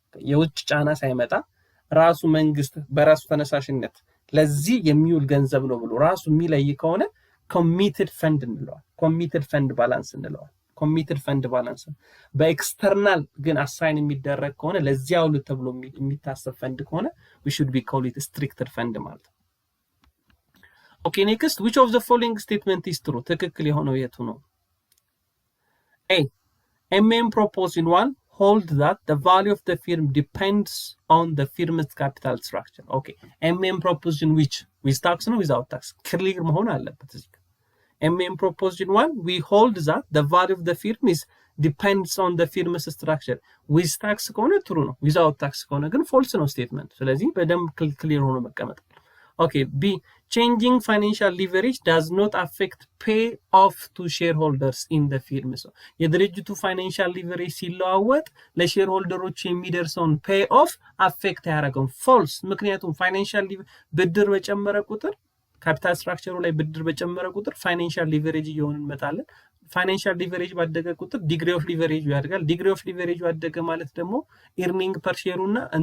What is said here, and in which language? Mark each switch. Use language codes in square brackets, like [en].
[am] የውጭ ጫና ሳይመጣ ራሱ መንግስት በራሱ ተነሳሽነት ለዚህ የሚውል ገንዘብ ነው ብሎ ራሱ የሚለይ ከሆነ ኮሚትድ ፈንድ እንለዋል። ኮሚትድ ፈንድ ባላንስ እንለዋል። ኮሚትድ ፈንድ ባላንስ። በኤክስተርናል ግን አሳይን የሚደረግ ከሆነ ለዚህ አውሉት ተብሎ የሚታሰብ ፈንድ ከሆነ [en] we should be call it stricted fund [am] ማለት ነው። ኦኬ ኔክስት [en] which of the following statement is true? [am] ትክክል የሆነው የቱ ነው? [en] A MM proposed in one hold that the value of the firm depends on the firm's capital structure. Okay, MM proposition which with tax no without tax [am] clear መሆን አለበት እዚህ ጋር [en] MM proposition 1 we hold that the value of the firm is depends on the firm's structure. [am] with tax ከሆነ true ነው without tax ከሆነ ግን false ነው statement። ስለዚህ በደንብ clear ሆኖ መቀመጥ። [en] Okay, B changing financial leverage does not affect pay off to shareholders in the firm. [am] So የድርጅቱ financial leverage ሲለዋወጥ ለሼርሆልደሮች የሚደርሰውን [en] pay off [am] affect ያደርገው false። ምክንያቱም financial ብድር በጨመረ ቁጥር ካፒታል ስትራክቸሩ ላይ ብድር በጨመረ ቁጥር ፋይናንሻል ሊቨሬጅ እየሆነ እንመጣለን። ፋይናንሻል ሊቨሬጅ ባደገ ቁጥር ዲግሪ ኦፍ ሊቨሬጅ ያድጋል። ዲግሪ ኦፍ ሊቨሬጅ ባደገ ማለት ደግሞ ኤርኒንግ ፐር ሼሩና